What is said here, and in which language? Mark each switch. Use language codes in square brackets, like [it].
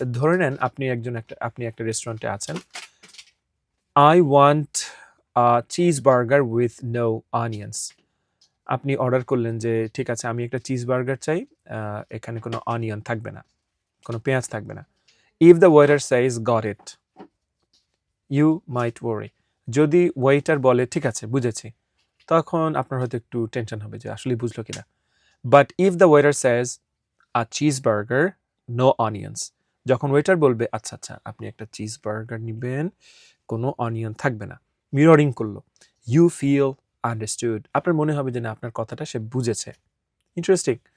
[bn] ধরে নেন আপনি একটা রেস্টুরেন্টে আছেন। [en] I want cheese burger with no onions. [bn] আপনি অর্ডার করলেন যে ঠিক আছে আমি একটা চিজ বার্গার চাই, এখানে কোনো অনিয়ন থাকবে না, কোনো পেঁয়াজ থাকবে না। [en] If the waiter says got it, you might worry. [bn] যদি ওয়েটার বলে ঠিক আছে বুঝেছি, তখন আপনার হয়তো একটু টেনশন হবে যে আসলে বুঝলো কিনা। [en] but if the waiter says a cheeseburger, no onions, [bn] যখন ওয়েটার বলবে আচ্ছা আচ্ছা আপনি একটা চিজ বার্গার নেবেন, কোনো অনিয়ন থাকবে না, মিররিং করলো, [en] you feel understood, [bn] আপনার মনে হবে যে না আপনার কথাটা সে বুঝেছে। ইন্টারেস্টিং।